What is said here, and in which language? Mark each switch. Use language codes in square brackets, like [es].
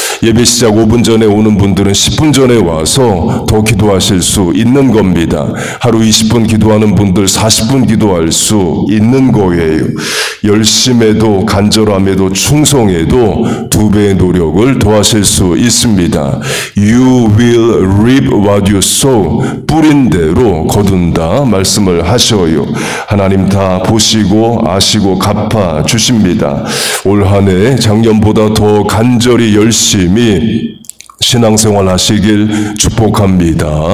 [ko] 예배 시작 5분 전에 오는 분들은 10분 전에 와서 더 기도하실 수 있는 겁니다. 하루 20분 기도하는 분들 40분 기도할 수 있는 거예요. 열심에도 간절함에도 충성에도 2배의 노력을 더하실 수 있습니다. [en] You will reap what you sow. [ko] 뿌린 대로 거둔다 말씀을 하셔요. 하나님 다 보시고 아시고 갚아 주십니다. 올 한 해 작년보다 더 간절히 열심히 신앙생활 하시길 축복합니다.